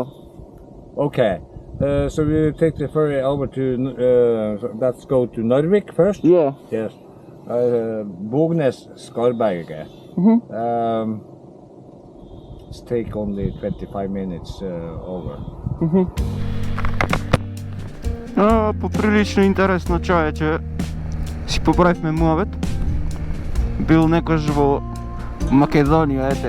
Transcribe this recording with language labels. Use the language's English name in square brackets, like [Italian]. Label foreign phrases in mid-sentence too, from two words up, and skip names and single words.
[English] okay. So we take the ferry over to. Let's go to Narvik first. Yeah. Yes. Bognes Skarberget. It's take only 25 minutes over. [Macedonian] Поприлично интересно, човече. Си поправивме муавет. Бил некош во Македонија, ете.